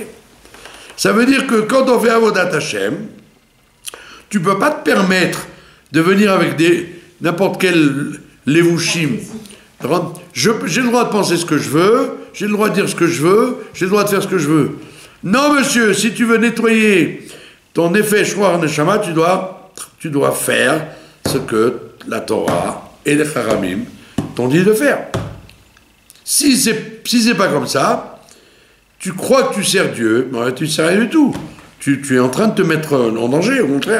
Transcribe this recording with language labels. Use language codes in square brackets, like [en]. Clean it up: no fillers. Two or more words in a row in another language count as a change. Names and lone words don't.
[fr] Ça veut dire que quand on fait [he] עבודת השם, [fr] tu ne peux pas te permettre de venir avec n'importe quel levushim. J'ai le droit de penser ce que je veux, j'ai le droit de dire ce que je veux, j'ai le droit de faire ce que je veux. Non, monsieur, si tu veux nettoyer ton [he] נפש רוח נשמה, [fr] tu dois faire ce que la Torah et les Haramim t'ont dit de faire. Si c'est pas comme ça, tu crois que tu sers Dieu, mais tu ne sers rien du tout. Tu es en train de te mettre en danger, au contraire.